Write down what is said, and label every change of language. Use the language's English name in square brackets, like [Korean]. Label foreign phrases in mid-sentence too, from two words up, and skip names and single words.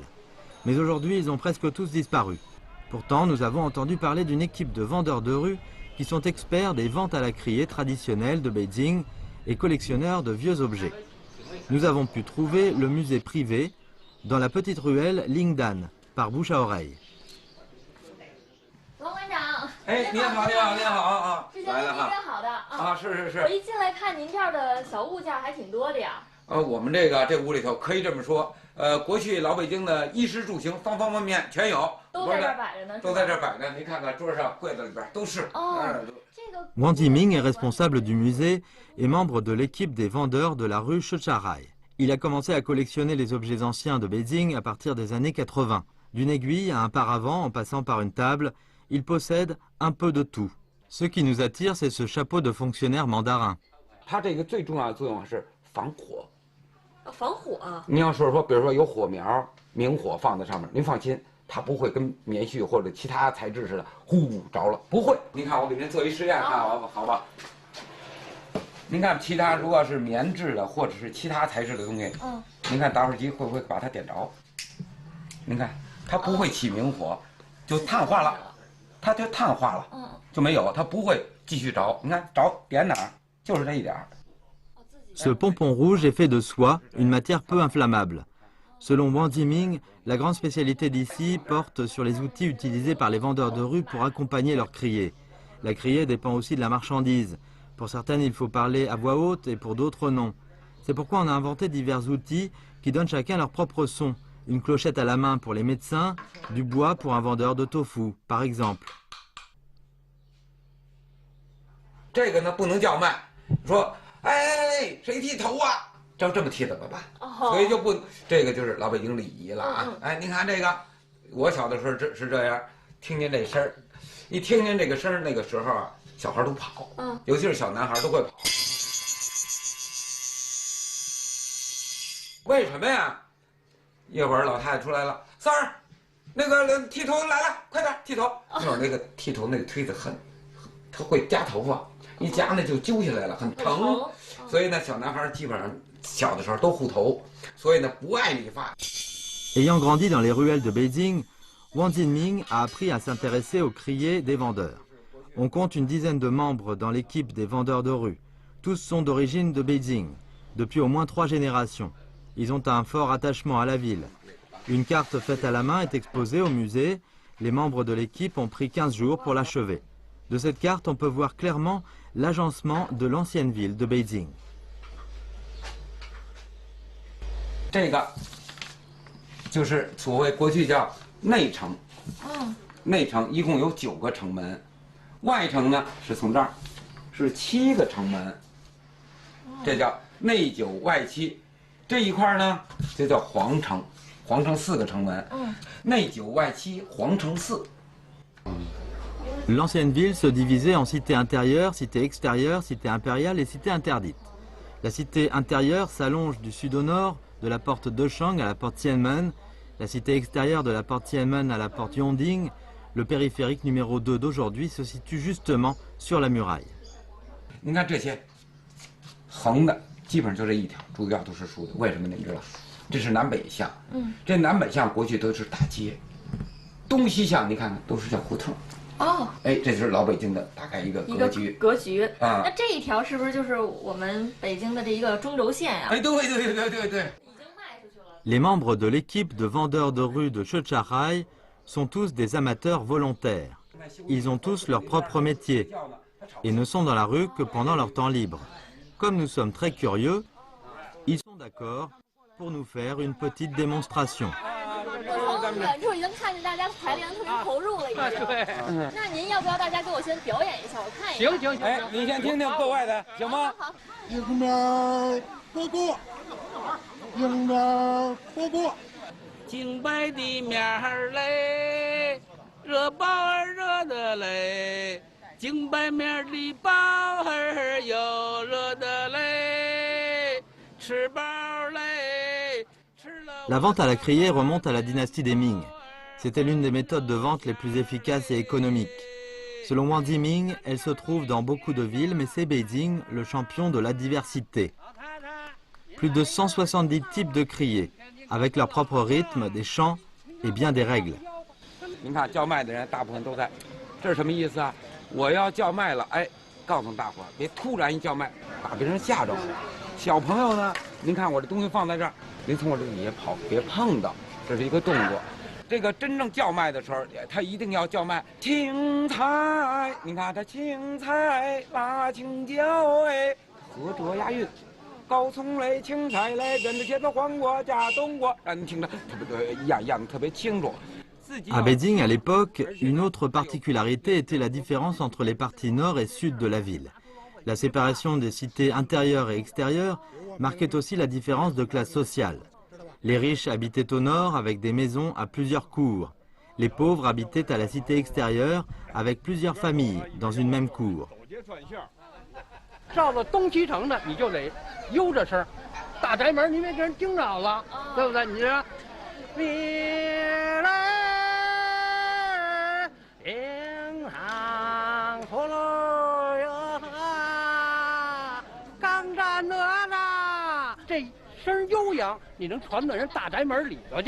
[French] Mais aujourd'hui, ils ont presque tous disparu. Pourtant, nous avons entendu parler d'une équipe de vendeurs de rue qui sont experts des ventes à la criée traditionnelles de Beijing et collectionneurs de vieux objets. Nous avons pu trouver le musée privé dans la petite ruelle Lingdan, par bouche à oreille. [Chinese] 王馆长，哎，你好，你好，你好啊！之前跟您约好的啊，是是我一进来看您这儿的小物件还挺多的呀。我们这屋里头可以这么说，过去老北京的衣食住行方方面面全有，都在这儿摆着呢。都在这儿摆着，您看看桌上、柜子里边都是。哦， [French] Wang Jiming est responsable du musée et membre de l'équipe des vendeurs de la rue Shocharai. Il a commencé à collectionner les objets anciens de Beijing à partir des années 80. D'une aiguille à un paravent en passant par une table, il possède un peu de tout. Ce qui nous attire, c'est ce chapeau de fonctionnaire mandarin. [Chinese] 它这个最重要的作用是防火。防火啊！你要是说，比如说有火苗， 明火放在上面，您放心，它不会跟棉絮或者其他材质似的，呼着了，不会。您看我给您做一实验，看好吧？您看其他如果是棉质的或者是其他材质的东西，您看打火机会不会把它点着？您看它不会起明火，就碳化了，它就碳化了，就没有，它不会继续着。你看着点哪儿，就是这一点。 [French] Ce pompon rouge est fait de soie, une matière peu inflammable. Selon Wang Jiming, la grande spécialité d'ici porte sur les outils utilisés par les vendeurs de rue pour accompagner leur criée. La criée dépend aussi de la marchandise. Pour certaines, il faut parler à voix haute et pour d'autres, non. C'est pourquoi on a inventé divers outils qui donnent chacun leur propre son. Une clochette à la main pour les médecins, du bois pour un vendeur de tofu, par exemple. [Chinese] 这个呢不能叫卖，说哎谁剃头啊？这么剃怎么办？所以就不，这个就是老北京礼仪了啊！哎，您看这个，我小的时候是这样，听见这声儿，一听见这个声儿，那个时候啊，小孩都跑，尤其是小男孩都会跑。为什么呀？一会儿老太太出来了，三儿，那个剃头来了，快点剃头。那会儿那个剃头那个推子他会夹头发，一夹呢就揪下来了，很疼。所以呢，小男孩基本上小的时候都护头，所以呢不爱理发。 [French] Ayant grandi dans les ruelles de Beijing, Wang Jiming a appris à s'intéresser aux criers des vendeurs. On compte une dizaine de membres dans l'équipe des vendeurs de rue. Tous sont d'origine de Beijing, depuis au moins 3 générations. Ils ont un fort attachement à la ville. Une carte faite à la main est exposée au musée. Les membres de l'équipe ont pris 15 jours pour l'achever. De cette carte, on peut voir clairement l'agencement de l'ancienne ville de Beijing. [Chinese] 这个就是所谓过去叫内城，内城一共有9个城门，外城呢是从这儿，是7个城门，这叫内9外7。这一块呢就叫皇城，皇城4个城门，内9外7，皇城4。 [French] L'ancienne ville se divisait en cité intérieure, cité extérieure, cité impériale et cité interdite. La cité intérieure s'allonge du sud au nord, de la porte Deshang à la porte Tianmen, la cité extérieure de la porte Tianmen à la porte Yongding. Le périphérique numéro 2 d'aujourd'hui se situe justement sur la muraille. [Chinese] 你看这些横的，基本上就这一条，主要都是竖的。为什么你们知道？这是南北向，这南北向过去都是大街，东西向你看看都是叫胡同。哎，这就是老北京的大概一个格局。啊，那这一条是不是就是我们北京的这一个中轴线呀？哎，对。 [French] Les membres de l'équipe de vendeurs de rue de Chechahai sont tous des amateurs volontaires. Ils ont tous leur propre métier et ne sont dans la rue que pendant leur temps libre. Comme nous sommes très curieux, ils sont d'accord pour nous faire une petite démonstration. [Chinese] 我从远处已经看见大家排练特别投入了，已经。对。那您要不要大家给我先表演一下，我看一下。行。哎，你先听听国外的，行吗？好。迎面波波，迎面波波。净白的面儿嘞，热包儿热的嘞，净白面的包儿又热的嘞，吃饱嘞。 [French] La vente à la criée remonte à la dynastie des Ming. C'était l'une des méthodes de vente les plus efficaces et économiques. Selon Wang Jiming, elle se trouve dans beaucoup de villes, mais c'est Beijing, le champion de la diversité. Plus de 170 types de criées, avec leur propre rythme, des chants et bien des règles. [Chinese] 您看叫卖的人大部分都在，这是什么意思啊？我要叫卖了，哎，告诉大伙儿别突然一叫卖，把别人吓着。小朋友呢，您看我这东西放在这儿，您从我这底下跑，别碰到，这是一个动作。这个真正叫卖的时候，他一定要叫卖青菜，你看他青菜辣青椒哎，合辙押韵。高葱嘞，青菜嘞，跟着茄子、黄瓜加冬瓜，让你听着特别一样特别清楚。 [French] À Beijing, à l'époque, une autre particularité était la différence entre les parties nord et sud de la ville. La séparation des cités intérieures et extérieures marquait aussi la différence de classe sociale. Les riches habitaient au nord avec des maisons à plusieurs cours. Les pauvres habitaient à la cité extérieure avec plusieurs familles dans une même cour. [Chinese] 到了东西城的，你就得悠着声，大宅门你没给人惊着了，对不对？你这这声悠扬，你能传到人大宅门里头去。